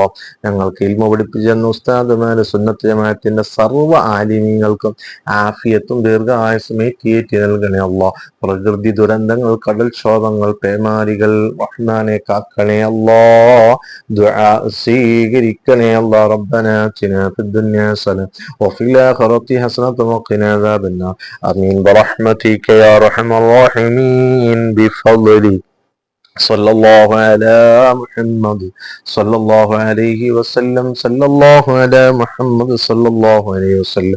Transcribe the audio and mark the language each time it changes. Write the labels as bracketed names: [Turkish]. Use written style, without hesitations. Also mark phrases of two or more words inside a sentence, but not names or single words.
[Malayalam] ഞങ്ങൾക്ക് ഇൽമ പഠിപ്പിച്ചെന്ന ഉസ്താദുമാര്, സുന്നത്ത് ജമാഅത്തിന്റെ സർവ്വ ആലിമീങ്ങൾക്കും ആഫിയത്തും ദീർഘായുസ്സും ഏറ്റി നൽകണേ അല്ലാ. പ്രകൃതി ദുരന്തങ്ങൾ, കടൽക്ഷോഭങ്ങൾ, പേമാരികൾ റഹ്മാനെ കാക്കണേ അല്ലാ. ദുആ സ്വീകരിക്കണേ അല്ലാ. [Arabic] ربنا آتنا في الدنيا حسنة وفي الآخرة حسنة وقنا عذاب النار. آمين برحمتك يا أرحم الراحمين بفضلك. صلى الله على محمد صلى الله عليه وسلم. صلى الله على محمد صلى الله عليه وسلم.